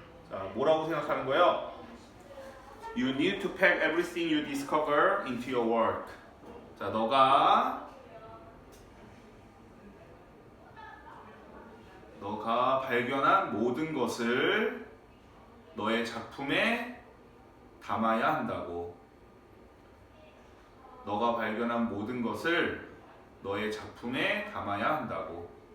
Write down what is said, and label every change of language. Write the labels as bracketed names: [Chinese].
[Korean] 자, 뭐라고 생각하는 거예요? [English] You need to pack everything you discover into your work. [Korean] 자, 너가 발견한 모든 것을 너의 작품에 담아야 한다고. 너가 발견한 모든 것을 너의 작품에 담아야 한다고.